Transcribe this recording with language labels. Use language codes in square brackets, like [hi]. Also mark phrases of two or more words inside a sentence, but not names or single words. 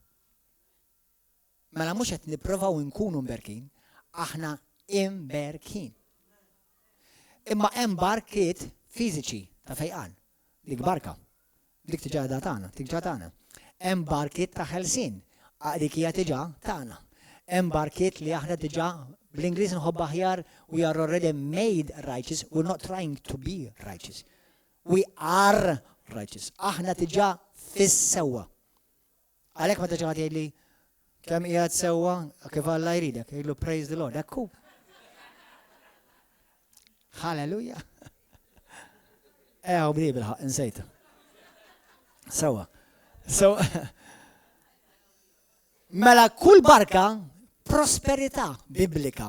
[mt] Mela mhux qed nippruvaw nkunu mberkin, aħna imberkin. Imma hemm barkiet fiżiċi ta' fejqan, dik barka. Dik tiġà tagħna, tiġà tagħna. Hemm barkiet ta' ħelsien, dik hija tiġà tagħna. Hemm barkiet li aħna diġà bl-Ingliż nħobb aħjar, [en] we are already made righteous, we're not trying to be righteous. We are righteous. [mt] Aħna tiġà fis-sewwa. Għalhekk meta ġimgħa tgħidli kemm qiegħed sewwa kif Alla jridek, jgħidlu [en] praise the Lord. [mt] Ekku. Halleluja. U bdi bil-ħaq, insejta. Sewwa. So, mela kull barka prosperità biblika.